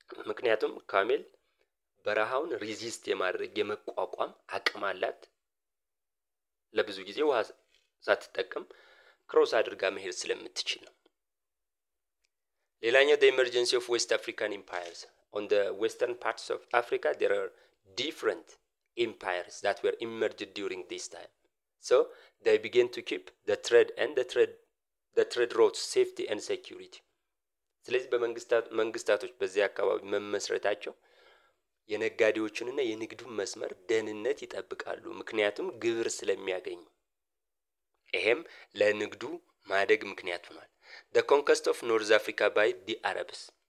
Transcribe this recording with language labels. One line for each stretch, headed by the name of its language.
Amharic: ምክንያቱም ካሜል በረሃውን ሪዚስት የማድረግ የመቋቋም አቅም አላት። ለብዙ ጊዜ ውሃ ሳትጠቀም ክሮስ አድርጋ መሄድ ስለምትችል ነው። ሌላኛው
English: the emergency of West African empires. On the western parts of Africa there are different empires that were emerged during this time. So they began to keep the trade routes safety and security.
Amharic: ስለዚህ በመንግስታቶች በዚያ አካባቢ መመስረታቸው የነጋዴዎችንና የንግዱን መስመር ደህንነት ይጠብቃሉ። ምክንያቱም ግብር ስለሚያገኙ። ይሄም ለንግዱ ማደግ ምክንያት ሆኗል።
English: the conquest of North Africa by the Arabs.